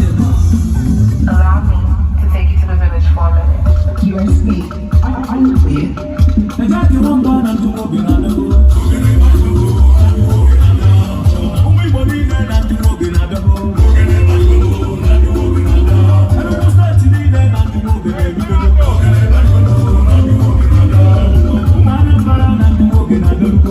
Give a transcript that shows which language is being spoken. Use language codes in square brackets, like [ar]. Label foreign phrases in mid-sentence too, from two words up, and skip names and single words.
[en] Allow me to take you to the village for a minute. You are safe. I, I know it. The daddy won't go and do what we gotta do. [ig] Ụmụ Igbo niile na ndị nwoke na-abịa bụ. Enugu steeti niile na ndị nwoke na-ebido. Ụmụ Anambra na ndị nwoke na-abịa.